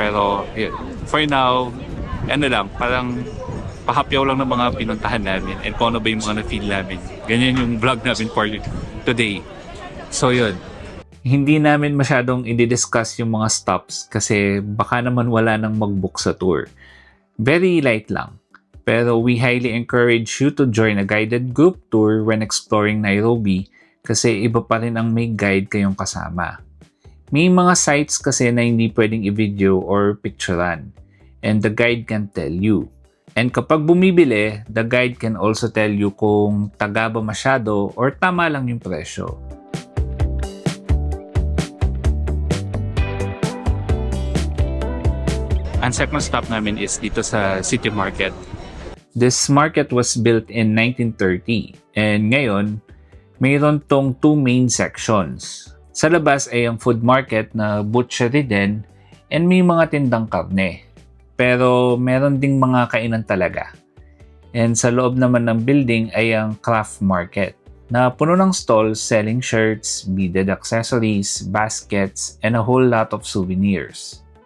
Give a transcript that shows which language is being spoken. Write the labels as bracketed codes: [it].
[tl] Pero yun, for now, parang pahapyaw lang ng mga pinuntahan namin and kung ano ba yung mga na-feel namin. Ganyan yung vlog namin for today. So yun. Hindi namin masyadong i-discuss yung mga stops kasi baka naman wala nang mag-book sa tour. [en] Very light lang. Pero we highly encourage you to join a guided group tour when exploring Nairobi [tl] kasi iba pa rin ang may guide kayong kasama. May mga sites kasi na hindi pwedeng i-video or picturean and [en] the guide can tell you. [tl] And kapag bumibili, [en] the guide can also tell you [tl] kung taga ba masyado or tama lang yung presyo. Ang second stop namin is dito sa City Market. [en] This market was built in 1930 and [tl] ngayon, mayroon tong [en] two main sections. [tl] Sa labas ay ang food market na butchery din and may mga tindang karne. Pero meron ding mga kainan talaga. [en] And [tl] sa loob naman ng building ay ang [en] craft market na puno ng stalls selling shirts, beaded accessories, baskets, and a whole lot of souvenirs.